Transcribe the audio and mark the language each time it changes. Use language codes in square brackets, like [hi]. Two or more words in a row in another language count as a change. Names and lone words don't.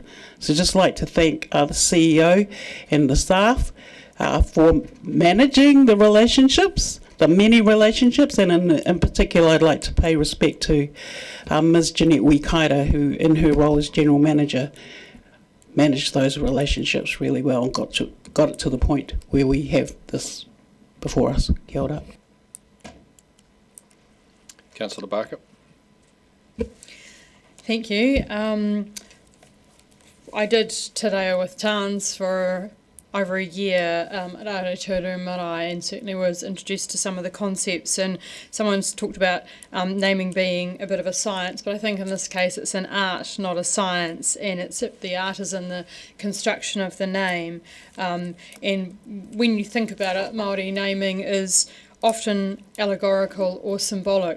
[en] So just like to thank the CEO and the staff for managing the relationships, the many relationships, and in particular I'd like to pay respect to Ms. Jeanette Wikaira, who in her role as General Manager managed those relationships really well and got it to the point where we have this before us. [mi] Kia ora. [en] Councillor Barker. Thank you. I did Te Reo with Tans for over a year at Aruru Marai, and certainly was introduced to some of the concepts, and someone's talked about naming being a bit of a science, but I think in this case it's an art, not a science, and the art is in the construction of the name, and when you think about it, Māori naming is often allegorical or symbolic.